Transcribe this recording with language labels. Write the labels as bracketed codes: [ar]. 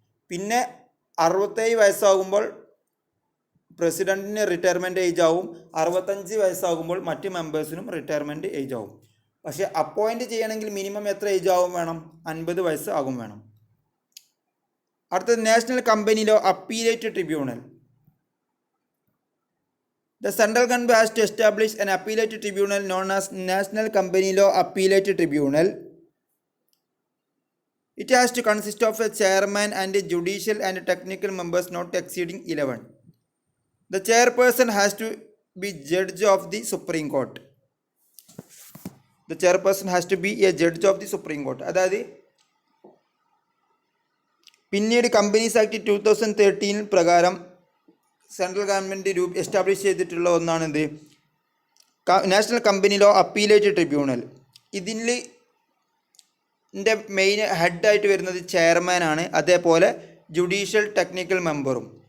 [ml] പിന്നെ 67 വയസ്സാകുമ്പോൾ പ്രസിഡൻറ്റിന് retirement age ആവും. 65 വയസ്സാകുമ്പോൾ മറ്റ് മെമ്പേഴ്സിനും റിട്ടയർമെൻറ്റ് ഏജ് ആവും. പക്ഷേ അപ്പോയിൻറ്റ് ചെയ്യണമെങ്കിൽ മിനിമം എത്ര ഏജ് ആവും വേണം, 50 വയസ്സ് ആകും വേണം. അടുത്തത് national company law appellate tribunal. [en] The central government has to establish an appellate tribunal known as National Company Law Appellate Tribunal. It has to consist of a chairman and a judicial and technical members not exceeding 11. The chairperson has to be judge of the Supreme Court. The chairperson has to be a judge of the Supreme Court. [ml] അതായത് പിന്നീട് companies act 2013 പ്രകാരം central government establish ചെയ്തിട്ടുള്ള ഒന്നാണ് എന്ത്, national company law appellate tribunal. ഇതിൻ്റെ main ഹെഡായിട്ട് വരുന്നത് ചെയർമാനാണ്, അതേപോലെ ജുഡീഷ്യൽ ടെക്നിക്കൽ മെമ്പറും.